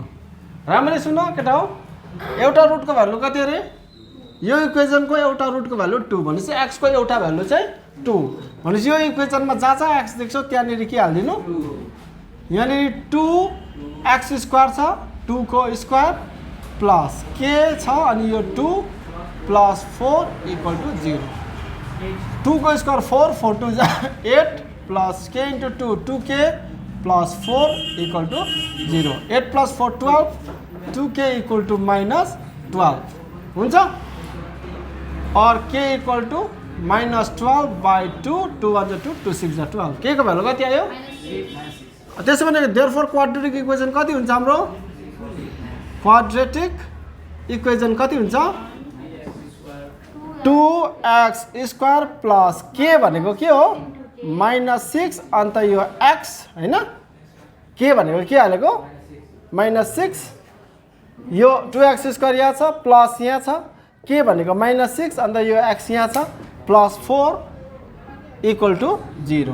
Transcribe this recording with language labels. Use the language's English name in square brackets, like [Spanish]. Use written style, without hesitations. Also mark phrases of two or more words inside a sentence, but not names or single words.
[Nepali] राम्ररी सुन केटा हो, एउटा रुटको भ्यालु कति अरे, यो इक्वेसनको एउटा रुटको भ्यालु 2 भनेपछि x को एउटा भ्यालु चाहिँ 2 भनेपछि यो इक्वेसनमा जहाँ जहाँ x देख्छौ त्यहाँनिर के हाल्दिनु, यहाँनिर 2x स्क्वायर छ 2 को [English] square plus k [Nepali] छ अनि यो 2 [English] plus 4 equal to 0. 2 को square 4 4 2 8 plus k into 2 2k plus 4 equal to 0. 8 plus 4 12 2k equal to minus 12 हुन्छ, और k equal to minus 12 by 2 2 1 2 2 6 12 k [Nepali] को भ्यालु कति आयो? त्यसो भने [English] therefore quadratic equation [Nepali] कति हुन्छ हाम्रो? [English] quadratic equation [Nepali] कति हुन्छ? [English] 2x square plus k [Nepali] भनेको के हो माइनस 6 अन्त यो x हैन, k भनेको के हालेको माइनस 6, यो 2x स्क्वायर यहाँ छ प्लस यहाँ छ, k भनेको माइनस 6 अन्त यो x यहाँ छ [English] plus 4 equal to 0.